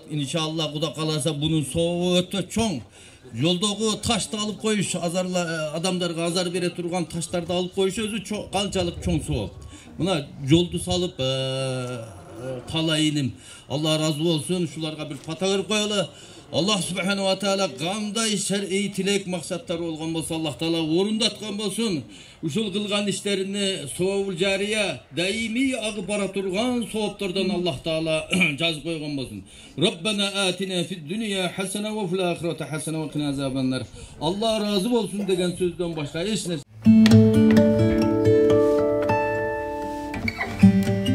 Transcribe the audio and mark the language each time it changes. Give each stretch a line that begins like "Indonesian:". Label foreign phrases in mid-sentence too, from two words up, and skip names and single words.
Kyrgyz: Иншалла Кудай кааласа бунун сообу өтө чоң. Жолдогу ташты алып коюш, адамдарга азар бере турган таштарды алып коюш өзү канчалык чоң сооп. Мына жолду салып Талай илим, Алла разы болсун, ушуларга бир пата берип коелу.
Arabic: الله سبحانه وتعالى
Kyrgyz: кандай шер'i тилек максаттар болгон болсо Аллах таала орундаткан болсун. Ушул кылган иштерини сообул жария даимий агып бара турган сооптордон Аллах таала жазып койгон болсун.
Arabic: ربنا آتنا في الدنيا حسنة وفي الآخرة حسنة وقنا عذاب النار.
Kyrgyz: Алла разы болсун деген сөздөн башка эч нерсе